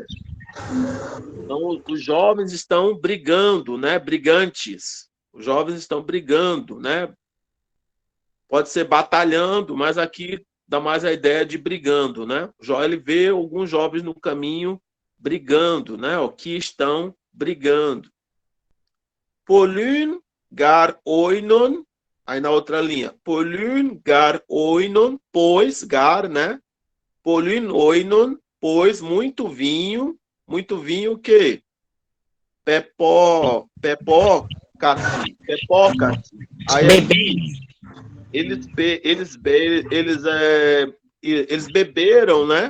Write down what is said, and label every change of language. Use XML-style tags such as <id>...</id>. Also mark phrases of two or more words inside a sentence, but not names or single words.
<pt>Então, os jovens estão brigando, né? Brigantes. Os jovens estão brigando, né? Pode ser batalhando, mas aqui dá mais a ideia de brigando, né? Ele vê alguns jovens no caminho brigando, né? O que estão brigando.</pt> <el>Πολὺν γὰρ οἶνον,</el> <pt>aí na outra linha,</pt> <el>πολὺν γὰρ οἶνον, pois, gar,</el> <pt>né?</pt> <el>Πολὺν οἶνον,</el> <pt>pois, muito vinho o quê? Pepó, cati. Aí aqui, eles beberam, né?</pt>